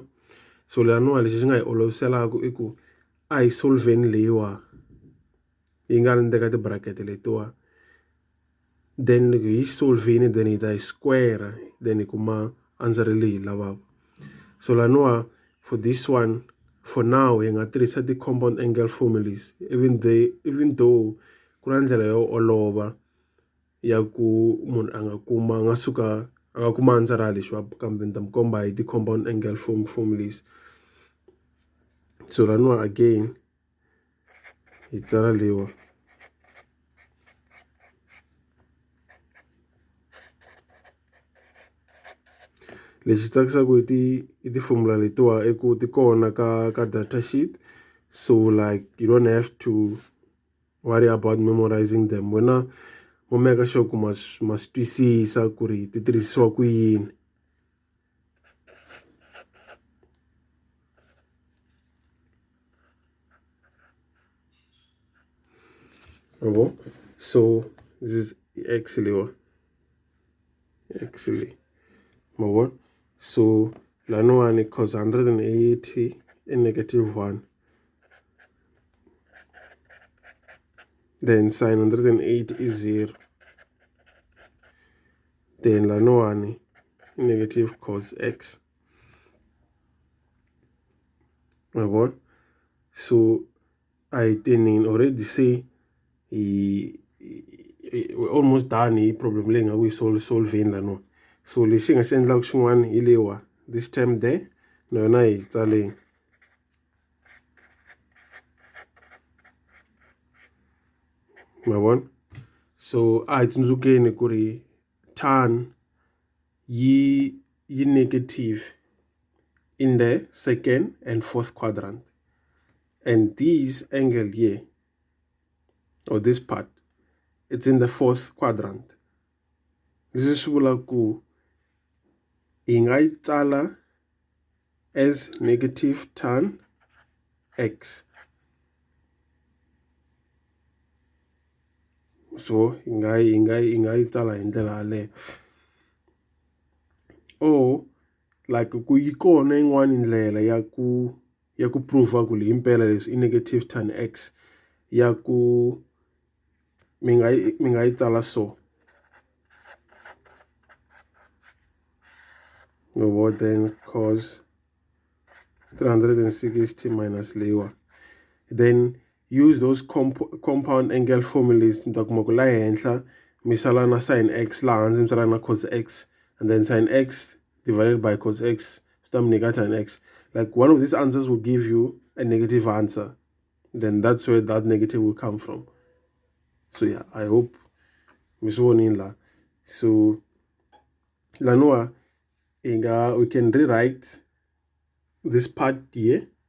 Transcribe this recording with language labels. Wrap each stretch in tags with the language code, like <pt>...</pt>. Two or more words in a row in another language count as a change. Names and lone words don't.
<ts>So laniwa lexi xi nga hi oloviselaku i ku a hi solveni leyiwa yi nga ndeka ti-bracket letiwa, then hi solveni, then hi ta hi square, then hi kuma answer leyi hi lavaka. So laniwa</ts> <en>for this one, for now</en> <ts>hi nga tirhisa</ts> <en>ti-compound angle formulas,</en> <ts>even though ku na ndlela yo olova ya ku munhu a nga kuma answer ra lexiwa, kambe ni ta mi komba hi</ts> <en>ti-compound angle formulas.</en> <ts>So laniwa again hi tsala leyiwa, lexi tsakisaka hi ti-formula letiwa i ku ti kona ka</ts> <en>data sheet, so like you don't have to worry about memorizing them.</en> <ts>Wena mo</ts> <en>meka sure</en> <ts>ku ma swi twisisa ku ri ti tirhisiwa ku yini.</ts> <en>So this is actually</en> <ts>ma vona?</ts> <en>So laniwani cos 180 and -1, then sin 180 is 0, then laniwani negative cos x,</en> <ts>ma vona?</ts> <en>So I didn't already say we're almost done hi problem</en> <ts>leyi nga ku yi solveni laniwa. So lexi nga xi endlaka xin'wana hi leyiwa,</ts> <en>this term there</en> <ts>na yona hi tsaleni, ma vona?</ts> <en>So</en> <ts>a hi tsundzukeni ku ri</ts> <en>tan yi negative in the second and fourth quadrant, and this angle here, or this part, it's in the fourth quadrant.</en> <ts>Leswi swi vula ku hi nga yi tsala</ts> <en>as negative tan x.</en> <ts>So hi nga yi tsala hi ndlela yaleyo,</ts> <en>or like</en> <ts>ku yi kona yin'wana ndlela ya ku prove ku leyi impela leswi i negative tan x, ya ku mi nga yi tsala so, then cos 360 minus lewa.</ts> <en>Then use those compound angle formulas.</en> <ts>Misala na sin x la hansi misala na cos x,</ts> <en>and then sin x divided by cos x tan x. Like one of these answers will give you a negative answer. Then that's where that negative will come from. So yeah, I hope Miss la. So Lanua we can rewrite this part here.</en>